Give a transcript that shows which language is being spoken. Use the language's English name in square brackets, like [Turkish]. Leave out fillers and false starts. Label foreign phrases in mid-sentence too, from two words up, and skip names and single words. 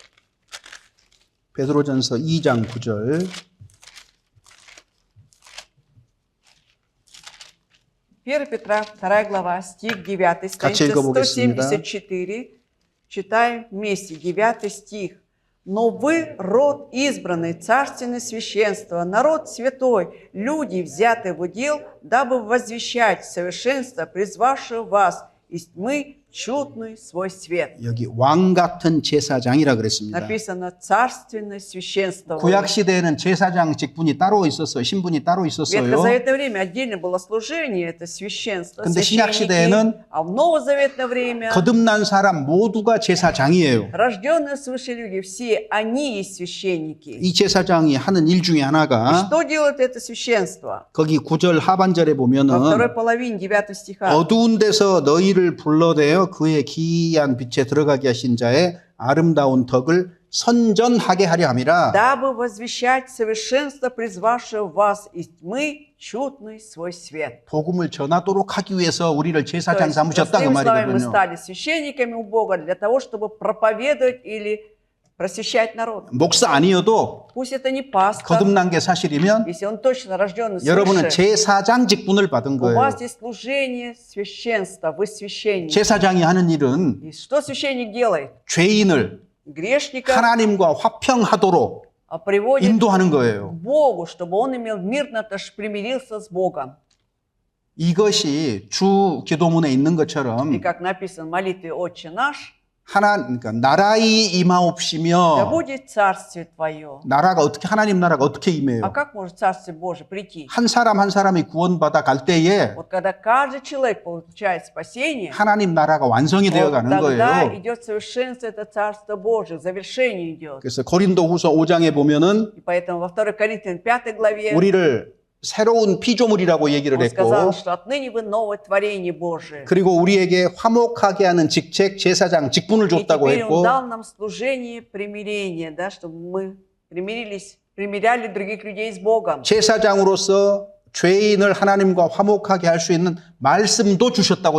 [Korean] 베드로전서 2장 9절. [Russian] 1 Петра 2 глава стих 9. [Korean] 같이 [Russian] Страница [Korean] 읽어보겠습니다. [Russian] 174. Читаем вместе 9 стих. Но вы род избранный, царственное священство, народ святой, люди, взятые в удел, дабы возвещать совершенство, призвавшего вас из тьмы чудный свой свет. [Korean] 여기 왕 같은 제사장이라 그랬습니다. [Russian] Написано царственное священство. [Korean] 구약 시대에는 제사장 직분이 따로 있었어요. 신분이 따로 [Russian] В [Korean] 있었어요. [Russian] ветхозаветное время отдельно было служение, это священство, [Korean] 근데 신약 [Russian] священники. [Korean] 시대에는 [Russian] А в новозаветное время [Korean] 거듭난 사람 모두가 제사장이에요. [Russian] рожденные свыше люди, все они есть священники. [Korean] 이 제사장이 하는 일 중에 [Russian] И [Korean] 하나가 [Russian] что делает это священство? [Korean] 거기 9절 하반절에 [Russian] Во [Korean] 보면은 [Russian] второй половине 9 стиха. [Korean] 어두운 데서 너희를 불러내어 그의 기이한 빛에 들어가게 하신 자의 아름다운 덕을 선전하게 하려 함이라. [Russian] Дабы возвещать совершенство, призвавшего вас из тьмы чудный свой свет. [Korean] 복음을 전하도록 하기 위해서 우리를 [Russian] То [Korean] 제사장 [Russian] есть, [Korean] 삼으셨다 그 [Russian] простыми словами, мы [Korean] 말이거든요. [Russian] стали священниками у Бога для того, чтобы проповедовать или просвещать народ. [Korean] 목사 아니어도 [Russian] Пусть это не пастор, [Korean] 거듭난 게 사실이면 [Russian] если он точно рожденный [Korean] 여러분은 [Russian] свыше, [Korean] 제사장 직분을 받은 [Russian] у [Korean] 거예요. [Russian] вас есть служение священства, вы священник. [Korean] 제사장이 하는 일은 [Russian] И что священник делает? [Korean] 죄인을 [Russian] Грешника [Korean] 하나님과 화평하도록 [Russian] приводит [Korean] 인도하는 [Russian] к [Korean] 거예요. [Russian] Богу, чтобы он имел мирно, примирился с Богом. [Korean] 이것이 주 기도문에 있는 [Russian] И [Korean] 것처럼 [Russian] как написано в молитве «Отче наш», [Korean] 그러니까 나라의 [Russian] да [Korean] 임하옵시며 [Russian] будет царствие Твое. [Korean] 나라가 어떻게 하나님 나라가 어떻게 [Russian] А [Korean] 임해요? [Russian] как может Царствие Божие прийти? [Korean] 한 사람 한 사람이 구원받아 갈 때에 [Russian] Вот когда каждый человек получает спасение, [Korean] 하나님 나라가 완성이 되어 [Russian] вот [Korean] 가는 [Russian] тогда [Korean] 거예요. [Russian] идет совершенство, это Царство Божие, завершение идет. [Korean] 그래서 고린도후서 5장에 보면은 [Russian] И поэтому во 2 Коринфянам 5 главе [Korean] 우리를 새로운 피조물이라고 얘기를 [Russian] он сказал, [Korean] 했고 [Russian] что отныне вы новое творение Божие. [Korean] 그리고 우리에게 화목하게 하는 직책 제사장 직분을 [Russian] И [Korean] 줬다고 [Russian] теперь он [Korean] 했고 [Russian] дал нам служение примирения, да, чтобы мы примиряли других людей с Богом. [Korean] 제사장으로서 죄인을 하나님과 화목하게 할 수 있는 말씀도 주셨다고 돼